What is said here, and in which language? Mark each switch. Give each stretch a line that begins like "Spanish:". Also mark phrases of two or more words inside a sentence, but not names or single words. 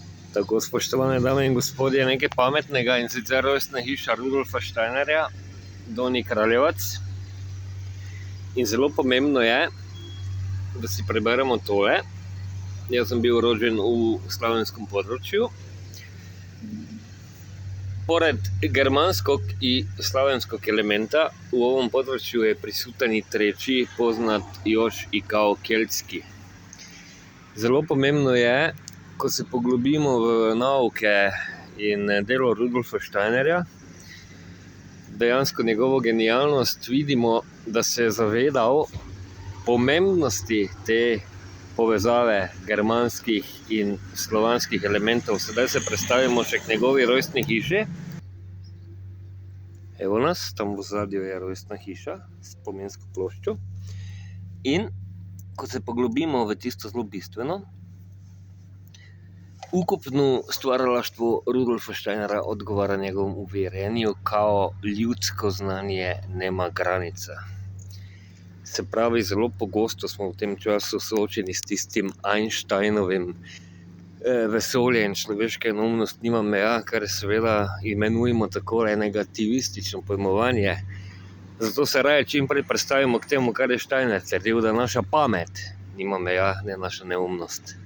Slovenian: Tako, spoštovane dame in gospodje, nekaj pametnega, in sicer rojstna hiša Rudolfa Steinerja, Donji Kraljevac. In zelo pomembno je, da si preberemo tole. Jaz sem bil
Croatian: rođen v slavenskom području. Pored germanskog i slavenskog elementa u ovom području je prisutan i treći, poznat još i kao keltski.
Slovenian: Zelo pomembno je, ko se poglobimo v nauke in delo Rudolfa Steinerja, dejansko njegovo genialnost, vidimo, da se je zavedal pomembnosti te povezave germanskih in slovanskih elementov. Sedaj se predstavimo še k njegovi rojstni hiši. Evo nas, tam v ozadju je rojstna hiša s spominsko ploščo. In ko se poglobimo v tisto zelo bistveno,
Croatian: ukupno stvaralaštvo Rudolfa Steinera odgovara njegovom uvjerenju kao ljudsko znanje nema granica.
Slovenian: Se pravi, zelo pogosto smo v tem času soočeni s tistim Einsteinovim vesolje in človeška neumnost nima meja, kar seveda imenujemo tako negativistično pojmovanje. Zato se raje čim prej predstavimo k temu, kar je Steiner trdil, da naša pamet nima meja, ne naša neumnost.